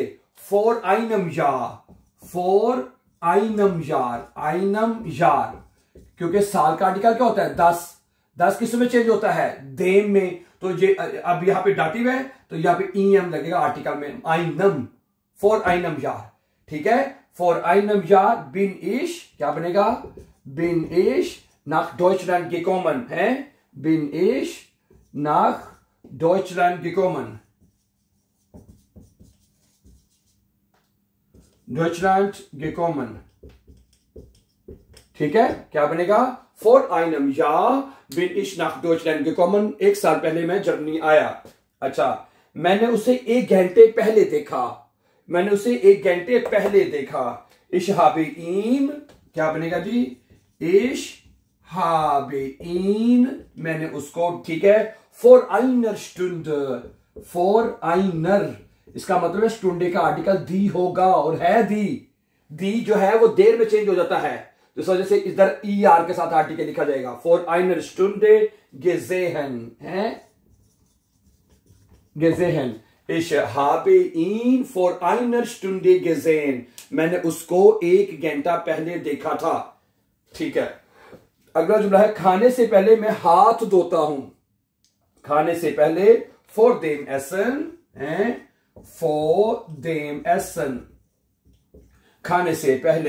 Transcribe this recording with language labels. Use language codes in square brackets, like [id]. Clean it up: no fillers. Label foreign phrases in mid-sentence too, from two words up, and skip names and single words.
[de] vor einem Jahr, vor einem Jahr, einem Jahr, [hi] क्योंकि साल का आर्टिकल क्या होता है? 10 किस में चेंज होता है? देम में। तो ये अब यहां पे डाटिव है तो यहां पे ईएम लगेगा आर्टिकल में, आइनम, [de] vor einem Jahr, [hi] ठीक है। [de] vor einem Jahr bin ich, [hi] क्या बनेगा? [de] bin ich nach Deutschland gekommen है, bin ich nach Deutschland gekommen, Deutschland gekommen, [hi] ठीक है। क्या बनेगा? [de] vor einem Jahr bin ich nach Deutschland gekommen, [hi] 1 साल पहले मैं जर्मनी आया। अच्छा, मैंने उसे 1 घंटे पहले देखा, मैंने उसे 1 घंटे पहले देखा। [de] ich habe ihn, [hi] क्या बनेगा जी? [de] ich habe ihn, [hi] मैंने उसको, ठीक है। [de] vor einer Stund, vor einer, [hi] इसका मतलब है स्टुंडे का आर्टिकल दी होगा, और है दी जो है वो देर में चेंज हो जाता है, तो इस वजह से इधर ई आर के साथ आर्टिकल लिखा जाएगा। [de] vor einer Stunde gesehen है, गेजेहन। Ich habe ihn vor einer Stunde gesehen, [hi] मैंने उसको 1 घंटा पहले देखा था, ठीक है। अगला जुमला है, खाने से पहले मैं हाथ धोता हूं, खाने से पहले। [de] vor dem Essen है, vor dem Essen, [hi] खाने से पहले।